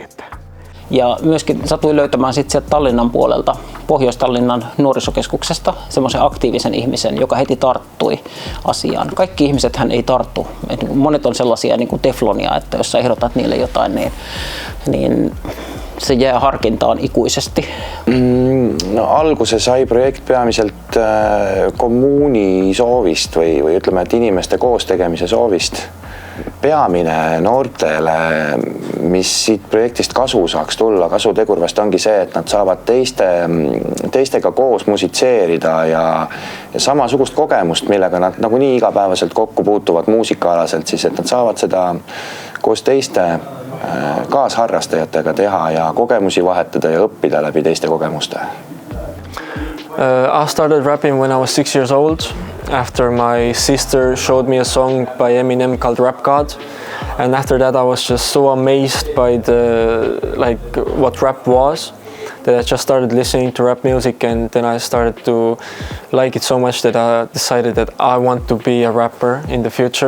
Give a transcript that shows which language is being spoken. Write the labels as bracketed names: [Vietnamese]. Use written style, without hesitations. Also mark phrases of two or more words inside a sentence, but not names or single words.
[Finnish] Ja myöskin satuin löytämään sitten sieltä Tallinnan puolelta, Pohjois-Tallinnan nuorisokeskuksesta, semmoisen aktiivisen ihmisen, joka heti tarttui asiaan. Kaikki ihmisethän ei tarttu. Monet on sellaisia teflonia, että jos sä ehdotat niille jotain, niin se jää harkintaan ikuisesti. [Estonian] No alguse sai projekt peamiselt kommuuni soovist või ütleme, et inimeste koostegemise soovist. Peamine noortele, mis siit projektist kasu saaks tulla, kasutegur vast ongi see, et nad saavad teistega koos musitseerida ja samasugust kogemust, millega nad nagunii igapäevaselt kokku puutuvad muusikaalaselt, siis et nad saavad seda koos teiste kaasharrastajatega teha ja kogemusi vahetada ja õppida läbi teiste kogemuste. [English] I started rapping when I was 6 years old after my sister showed me a song by Eminem called Rap God, and after that I was just so amazed by what rap was that I just started listening to rap music, and then I started to like it so much that I decided that I want to be a rapper in the future.